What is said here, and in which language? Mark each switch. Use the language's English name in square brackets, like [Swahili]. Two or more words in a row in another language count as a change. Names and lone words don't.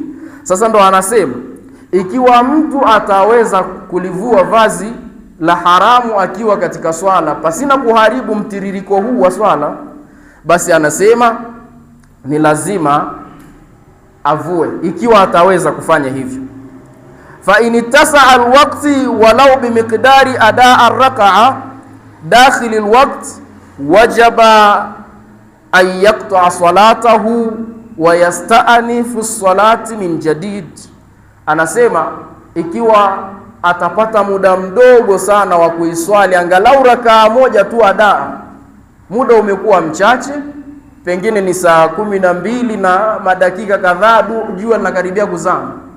[Swahili] Sasa ndo anasema ikiwa mtu ataweza kulivua vazi la haramu akiwa katika swala pasina kuharibu mtiririko huu wa swala, basi anasema ni lazima avue, ikiwa ataweza kufanya hivyo. [Arabic] فإن اتسع الوقت ولو بمقدار أداء الركعة داخل الوقت وجب أن يقطع صلاته ويستأنف الصلاة من جديد. [Swahili] Anasema ikiwa atapata muda mdogo sana wa kuiswali angalau rakaa moja tu adaa, muda umekuwa mchache, pengine ni saa 12 na madakika kadhaa, jua linakaribia kuzama,